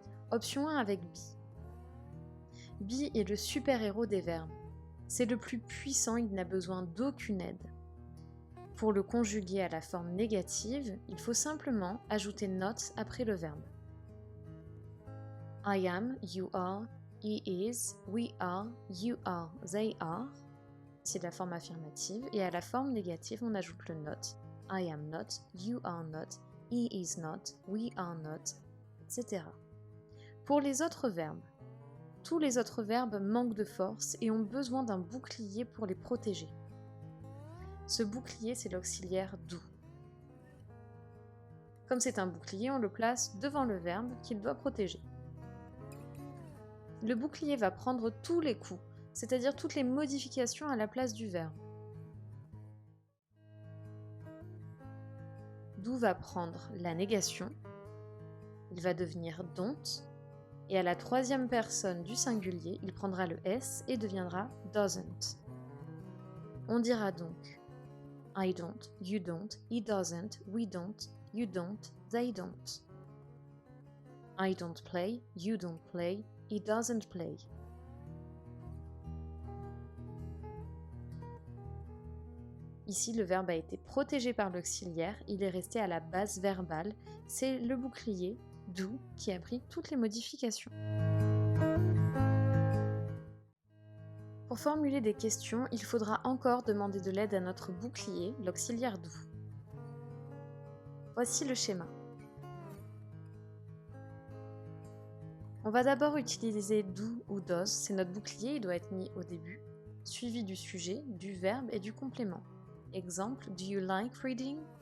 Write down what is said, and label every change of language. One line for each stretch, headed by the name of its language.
French: Option 1 avec be. Be est le super-héros des verbes. C'est le plus puissant, il n'a besoin d'aucune aide. Pour le conjuguer à la forme négative, il faut simplement ajouter not après le verbe.
English: I am, you are, he is, we are, you are, they are.
French: C'est la forme affirmative. Et à la forme négative, on ajoute le not.
English: I am not, you are not, he is not, we are not, etc.
French: Pour les autres verbes, tous les autres verbes manquent de force et ont besoin d'un bouclier pour les protéger. Ce bouclier, c'est l'auxiliaire do. Comme c'est un bouclier, on le place devant le verbe qu'il doit protéger. Le bouclier va prendre tous les coups, c'est-à-dire toutes les modifications à la place du verbe. Do va prendre la négation, il va devenir don't, et à la troisième personne du singulier, il prendra le S et deviendra doesn't. On dira donc
English: I don't, you don't, he doesn't, we don't, you don't, they don't. I don't play, you don't play, he doesn't play.
French: Ici, le verbe a été protégé par l'auxiliaire, il est resté à la base verbale, c'est le bouclier do qui a pris toutes les modifications. Pour formuler des questions, il faudra encore demander de l'aide à notre bouclier, l'auxiliaire do. Voici le schéma. On va d'abord utiliser do ou does, c'est notre bouclier, il doit être mis au début, suivi du sujet, du verbe et du complément. Exemple,
English: do you like reading?